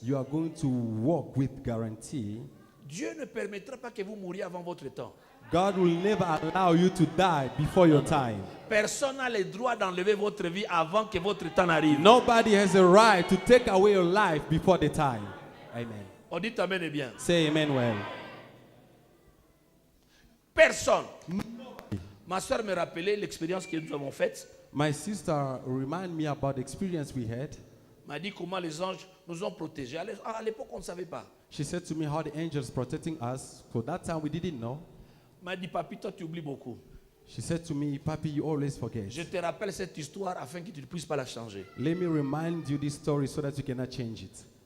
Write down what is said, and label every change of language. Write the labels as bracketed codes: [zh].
[en] You are going to walk with guarantee. [fr] Dieu ne permettra pas que vous mouriez avant votre temps. [en] God will never allow you to die before your time. [fr] Personne n'a le droit d'enlever votre vie avant que votre temps n'arrive. [en] Nobody has a right to take away your life before the time. Amen. [fr] On dit amen et bien. [en] Say amen well. [fr] Personne. Ma soeur me rappelait l'expérience que nous avons faite. [en] My sister reminded me about the experience we had. [fr] M'a dit comment les anges nous ont protégés. À l'époque, on ne savait pas. [en] She said to me how the angels protecting us. For that time we didn't know. [fr] M'a dit, papi, toi tu oublies beaucoup. [en] She said to me, Papi, you always forget. [fr] Je te rappelle cette histoire afin que tu ne puisses pas la changer. [en] Let me remind you this story so that you cannot change it.